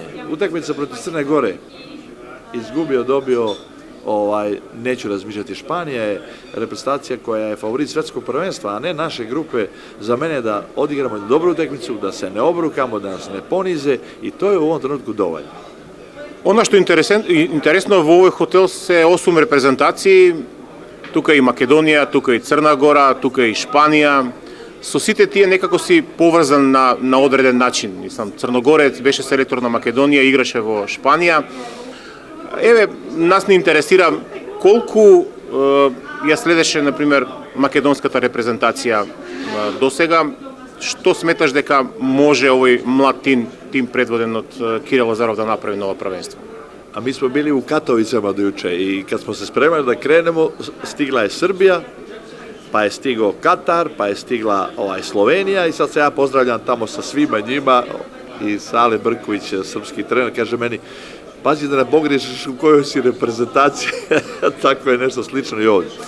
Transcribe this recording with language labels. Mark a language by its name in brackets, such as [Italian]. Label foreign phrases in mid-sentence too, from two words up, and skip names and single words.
[Serbian] Utakmica protiv Crne Gore, izgubio, dobio, neću razmišljati, Španija je reprezentacija koja je favorit svetskog prvenstva, a ne naše grupe. Za mene da odigramo dobru utakmicu, da se ne obrukamo, da nas ne ponize i to je u ovom trenutku dovoljno. Ono što je interesno, [Macedonian] во овој хотел се 8 репрезентации, тука и Македонија, тука и Црна Гора, тука и Шпанија. Со сите тие некако си поврзан на одреден начин. Црногорец беше селектор на Македонија, играше во Шпанија. Еве, нас не интересира колку ја следеше, например, македонската репрезентација до сега. Што сметаш дека може овој млад тим предводен од Кирил Лазаров да направи на ова првенство? [Serbian] A mi smo bili u Katovicama do juče i kad smo se spremali da krenemo, stigla je Srbija, pa je stigao Katar, pa je stigla Slovenija i sad se ja pozdravljam tamo sa svima njima i Sale Brković, srpski trener, kaže meni, pazi da ne pogrešiš u kojoj si reprezentaciji, tako je nešto slično i ovdje.